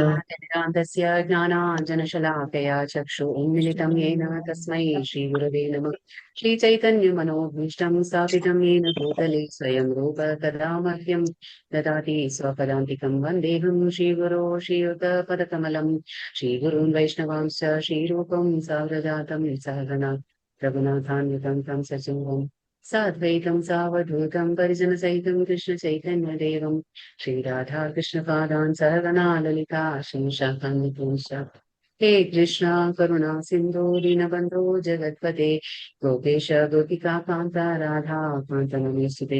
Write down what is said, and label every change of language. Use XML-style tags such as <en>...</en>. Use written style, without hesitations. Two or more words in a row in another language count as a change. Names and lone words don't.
<sa>അജ്ഞാനതിമിരാന്ധസ്യ ജ്ഞാനാഞ്ജനശലാകയാ ചക്ഷുരുന്മിലിതം യേന തസ്മൈ ശ്രീഗുരവേ നമഃ. ശ്രീചൈതന്യമനോഭീഷ്ടം സ്ഥാപിതം യേന ഭൂതലേ സ്വയം രൂപ തഥാ മഹ്യം ദദാതി സ്വപദാന്തികം. വന്ദേഹം ശ്രീഗുരോ ശ്രീയുതപദകമലം ശ്രീഗുരുन् വൈഷ്ണവാംശ്ച ശ്രീരൂപം സാഗ്രജാതം സഹഗണ रघुनाथान्वितं तं सजीवं साद्वैतं सावधूतं परिजनसहितं कृष्णचैतन्यदेवं श्रीराधाकृष्णपादान् सहगणा ललिता श्रीशाखान्वितंश्च। हे कृष्णा करुणा सिन्धो दीनबन्धो जगत्पते गोपेश गोपिकान्ता राधा कान्तनमोऽस्तुते।</sa>